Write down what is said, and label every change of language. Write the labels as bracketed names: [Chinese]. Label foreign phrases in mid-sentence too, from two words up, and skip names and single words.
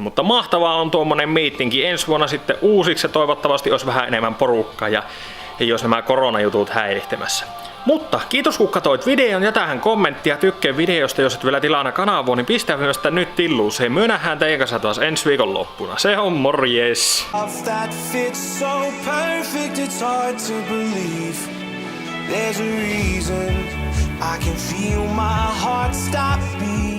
[Finnish] Mutta mahtavaa on tuommoinen miittinki ensi vuonna sitten uusiksi ja toivottavasti olisi vähän enemmän porukkaa ja ei olisi nämä koronajutut häirihtämässä. Mutta kiitos kun katsoit videon, jätähän kommenttia, tykkää videosta, jos et vielä tilana kanavaa, niin pistä myös sitä nyt tilluuseen. Me nähdään teidän kanssa taas ensi viikon loppuna. Se on morjes! [English] That fits so perfect, it's hard to believe. There's a reason I can feel my heart stop beating.